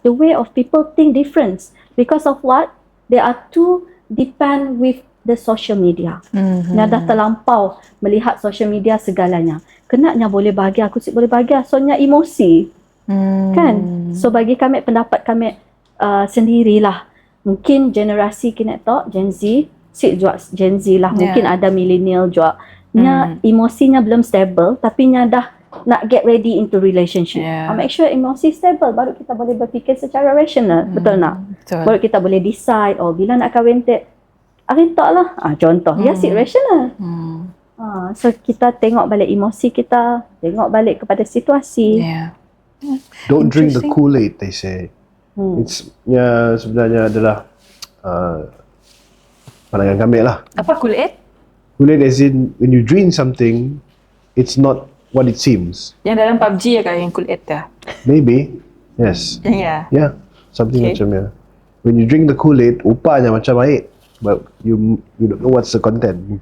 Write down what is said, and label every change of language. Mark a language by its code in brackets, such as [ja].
[en] The way of people think different. Because of what? They are too depend with the social media. [ms] Dah terlampau melihat social media segalanya. Kenanya boleh bahagia, aku boleh bahagia. Soalnya emosi. Kan? So bagi kami, pendapat kami sendirilah. Mungkin generasi kena talk, Gen Z, Gen Z lah. Mungkin ada millennial juga. Emosinya belum stable, tapi dah nak [en] get ready into relationship. [ms] Make sure emosi stable, baru kita boleh berfikir secara rational. Betul tak? Betul. Baru kita boleh decide, bila nak kahwin tak lah. Contoh, rational. So kita tengok balik emosi kita, tengok balik kepada situasi. [en] Don't drink the Kool-Aid, they say. [ms] It's sebenarnya adalah pandangan kami lah. Apa Kool-Aid? [en] Kool-Aid as in when you drink something, it's not what it seems. [ms] Yang dalam PUBG ya kan yang Kool-Aid dah. [en] Maybe, yes. Yeah, something macam ya. When you drink the Kool-Aid, [ms] rupanya macam air, [en] but you don't know what's the content.